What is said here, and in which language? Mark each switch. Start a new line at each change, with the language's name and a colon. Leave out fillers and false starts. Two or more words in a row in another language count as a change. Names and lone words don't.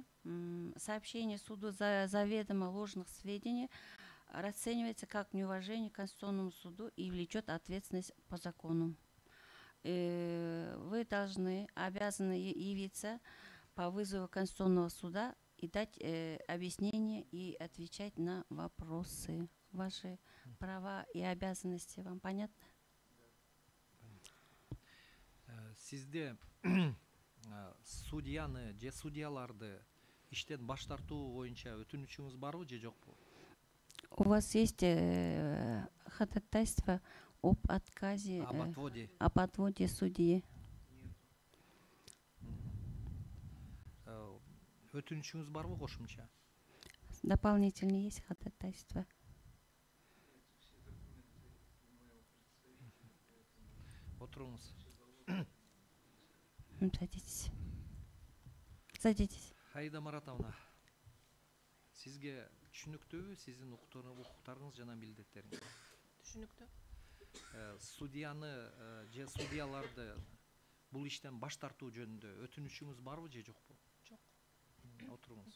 Russian: Сообщение суду заведомо ложных сведений расценивается как неуважение к Конституционному суду и влечет ответственность по закону. Вы обязаны явиться по вызову Конституционного суда и дать объяснение и отвечать на вопросы. Ваши права и обязанности вам понятны?
Kyrgyz: Сизде судьяны же судьяларды иштен баш тартуу боюнча өтүнүчүңүз барбы же жокпу?
Russian: У вас есть ходатайство об отказе, об отводе судьи?
Kyrgyz: Өтүнүчүңүз барбы кошумча?
Russian: Дополнительно есть ходатайство?
Kyrgyz: Отуруңуз.
Russian: Садитесь. Садитесь.
Kyrgyz: Аида Маратовна, сизге түшүнүктүүбү сиздин укуктарыңыз жана милдеттериңиз? Түшүнүктүү. Судьяны же судьяларды бул иштен баш тартуу жөнүндө өтүнүчүңүз барбы же жокпу? Жок. Отуруңуз.